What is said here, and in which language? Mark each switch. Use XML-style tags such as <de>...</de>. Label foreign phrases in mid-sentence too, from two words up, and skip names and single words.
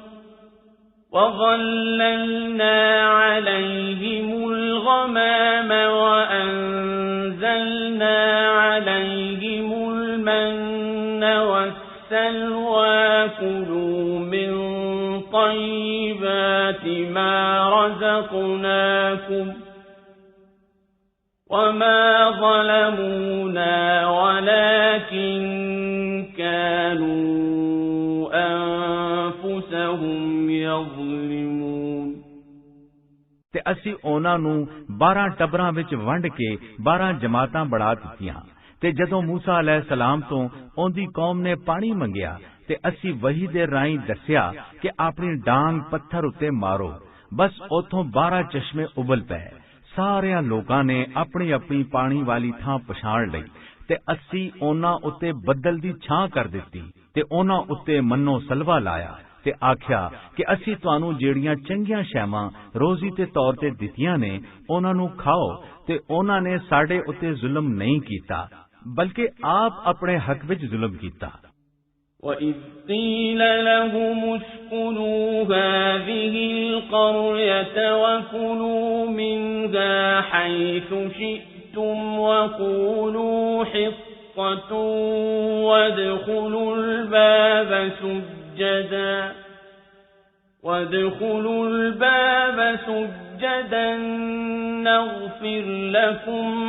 <ar>وَظَلَّلْنَا عَلَيْهِمُ الْغَمَامَ وَأَنزَلْنَا عَلَيْهِمُ الْمَنَّ وَالسَّلْوَىٰ كُلُوا مِن طَيِّبَاتِ مَا رَزَقْنَاكُمْ وَمَا ظَلَمُونَا وَلَكِن كَانُوا أَنفُسَهُمْ يَظْلِمُونَ</ar> <pa>ਤੇ ਅਸੀਂ ਉਹਨਾਂ ਨੂੰ 12 ਟੱਬਰਾਂ ਵਿੱਚ ਵੰਡ ਕੇ 12 ਜਮਾਤਾਂ ਬਣਾ ਦਿੱਤੀਆਂ। ਤੇ ਜਦੋਂ ਮੂਸਾ ਅਲੈਹਿਸਸਲਾਮ ਤੋਂ ਉਹਦੀ ਕੌਮ ਨੇ ਪਾਣੀ ਮੰਗਿਆ ਤੇ ਅਸੀਂ ਵਹੀ ਦੇ ਰਾਹੀਂ ਦੱਸਿਆ ਕਿ ਆਪਣੀ ਡਾਂਗ ਪੱਥਰ ਉੱਤੇ ਮਾਰੋ। ਬਸ ਉਥੋਂ 12 ਚਸ਼ਮੇ ਉਬਲ ਪਏ। ਸਾਰਿਆਂ ਲੋਕਾਂ ਨੇ ਆਪਣੀ ਆਪਣੀ ਪਾਣੀ ਵਾਲੀ ਥਾਂ ਪਛਾਣ ਲਈ ਤੇ ਅਸੀਂ ਉਹਨਾਂ ਉੱਤੇ ਬੱਦਲ ਦੀ ਛਾਂ ਕਰ ਦਿੱਤੀ ਤੇ ਉਹਨਾਂ ਉੱਤੇ ਮੰਨੋ ਸਲਵਾ ਲਾਇਆ ਤੇ ਆਖਿਆ ਕਿ ਅਸੀਂ ਤੁਹਾਨੂੰ ਜਿਹੜੀਆਂ ਚੰਗੀਆਂ ਸ਼ੈਵਾਂ ਰੋਜ਼ੀ ਦੇ ਤੌਰ ਤੇ ਦਿੱਤੀਆਂ ਨੇ ਉਹਨਾਂ ਨੂੰ ਖਾਓ ਤੇ ਉਹਨਾਂ ਨੇ ਸਾਡੇ ਉੱਤੇ ਜ਼ੁਲਮ ਨਹੀਂ ਕੀਤਾ ਬਲਕਿ ਆਪ ਆਪਣੇ ਹੱਕ ਵਿੱਚ ਜ਼ੁਲਮ ਕੀਤਾ।</pa> <ar>وَإِذْ قِيلَ لَهُمُ اسْكُنُوا هَٰذِهِ الْقَرْيَةَ وَكُلُوا مِنْهَا حَيْثُ شِئْتُمْ وَقُولُوا حِطَّةٌ وَادْخُلُوا الْبَابَ سُجَّدًا نَّغْفِرْ لَكُمْ</ar>